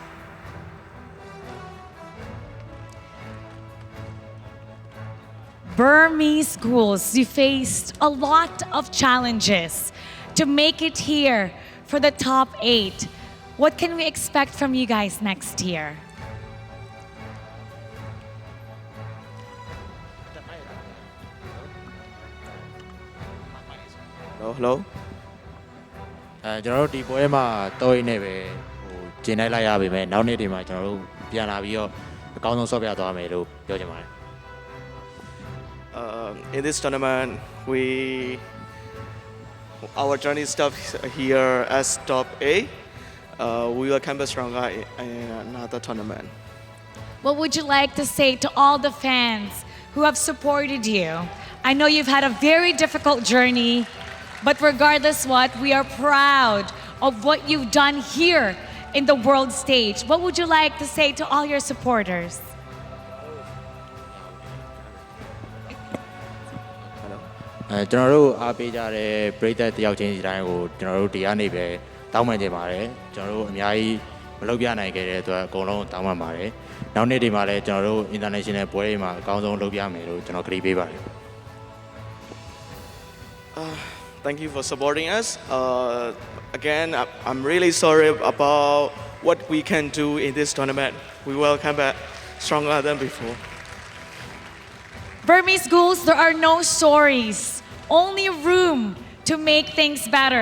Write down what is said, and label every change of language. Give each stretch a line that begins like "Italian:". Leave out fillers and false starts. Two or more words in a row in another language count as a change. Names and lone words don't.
English: Burmese Ghouls, you faced a lot of challenges to make it here for the top 8. What can we expect from you guys next year? Hello.
Burmese: ကျွန်တော်တို့ဒီပွဲမှာတော့ရင်းနေပဲကျင်းလိုက်ရပါမယ်နောက်နေ့ဒီမှာကျွန်တော်တို့ပြန်လာပြီးတော့အကောင်းဆုံးဆော့ပြသွားမယ်လို့ပြောချင်ပါတယ်
English: In this tournament, our journey stops here as top 8. We will come back stronger in another tournament. What would you like to say to all the fans who have supported you? I know you've had a very difficult journey, but regardless what, we are proud of what you've done here in the world stage. What would you like to say to all your supporters? Hello.
Burmese: ကျွန်တော်တို့အားပေးကြတဲ့ပရိသတ်တယောက်ချင်းစီတိုင်းကိုကျွန်တော်တို့ဒီကနေပဲတောင်းပန်ချင်ပါတယ်ကျွန်တော်တို့အများကြီးမလုပ်ပြနိုင်ခဲ့တဲ့အတွက်အကုန်လုံးတောင်းပန်ပါတယ်နောက်နေ့ဒီမှာလည်းကျွန်တော်တို့ international ပွဲတွေမှာအကောင်းဆုံးလုပ်ပြမယ်လို့ကျွန်တော်ကတိပေးပါတယ်
English: Thank you for supporting us. Again, I'm really sorry about what we can do in this tournament. We will come back stronger than before. Burmese Ghouls, there are no stories, only room to make things better.